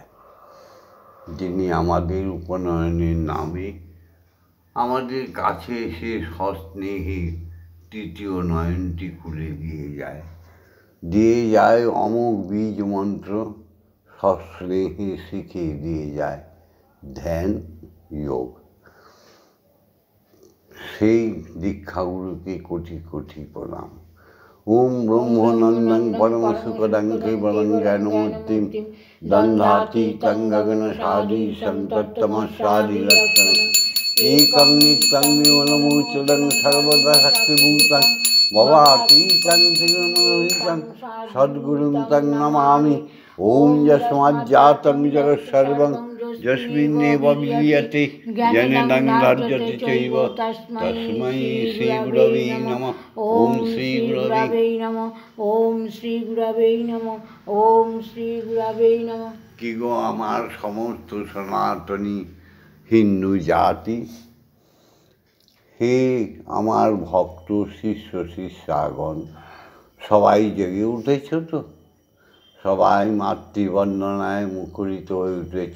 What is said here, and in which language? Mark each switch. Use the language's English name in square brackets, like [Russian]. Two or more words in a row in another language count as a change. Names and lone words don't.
[Bangla] যিনি আমাদের উপনয়নের নামে আমাদের কাছে এসে সস্নেহে তৃতীয় নয়নটি খুলে দিয়ে যায় অমোঘ বীজ মন্ত্র, সস্নেহে শিখিয়ে দিয়ে যায় ধ্যান যোগ। সেই দীক্ষাগুরুকে কোটি কোটি প্রণাম। [Sanskrit] ওম ব্রহ্মনন্দং পরম সুখদং কেবলং জ্ঞানমূর্তিম দন্ধাতীতং গগনসাদীশং তত্ত্বমস্যাদি লক্ষণম একং নিত্যং নির্মলমূর্ছদং সর্বদা শক্তিভূতং ভবাতীতং ত্রিগুণরহিতং সদ্গুরুং তং নমামি। ওম যস্মাজ্জাতং জগৎসর্বং যস্মিন্নেব বিলীয়তে জ্ঞানেন রাজ্যতে চৈব তস্मै শ্রী গুরবে নমঃ। ওম শ্রী গুরবে নমঃ। ওম শ্রী গুরবে নমঃ। ওম শ্রী গুরবে নমঃ। [Bangla] কি গো আমার সমস্ত সনাতনী হিন্দু জাতি, হে আমার ভক্ত শিষ্য শিষ্যাগণ, সবাই জেগে উঠেছ তো? সবাই মাতৃবন্দনায় মুখরিত হয়ে উঠেছ?